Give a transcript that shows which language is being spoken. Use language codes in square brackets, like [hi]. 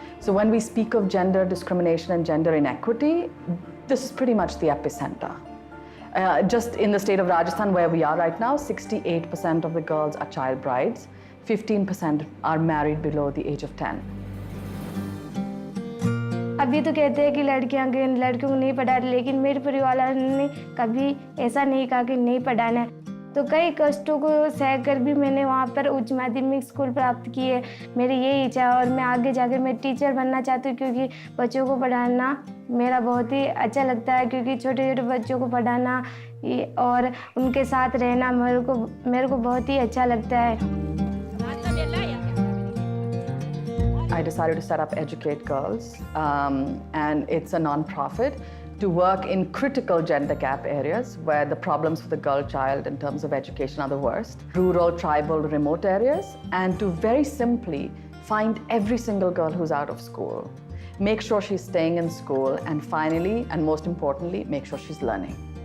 [en] So when we speak of gender discrimination and gender inequity, this is pretty much the epicenter. Just in the state of Rajasthan, where we are right now, 68% of the girls are child brides, 15% are married below the age of 10. [hi] अभी तो कहते हैं कि लड़कियों को नहीं पढ़ा, लेकिन मेरे परिवार वालों ने कभी ऐसा नहीं कहा कि नहीं पढ़ाना है। तो कई कष्टों को सहकर भी मैंने वहाँ पर उच्च माध्यमिक स्कूल प्राप्त की है। मेरी यही इच्छा है और मैं आगे जाकर मैं टीचर बनना चाहती हूँ, क्योंकि बच्चों को पढ़ाना मेरा बहुत ही अच्छा लगता है। क्योंकि छोटे छोटे बच्चों को पढ़ाना और उनके साथ रहना मेरे को बहुत ही अच्छा लगता है। [en] I decided to set up Educate Girls, and it's a non-profit to work in critical gender gap areas where the problems for the girl child in terms of education are the worst, rural, tribal, remote areas, and to very simply find every single girl who's out of school, make sure she's staying in school, and finally, and most importantly, make sure she's learning.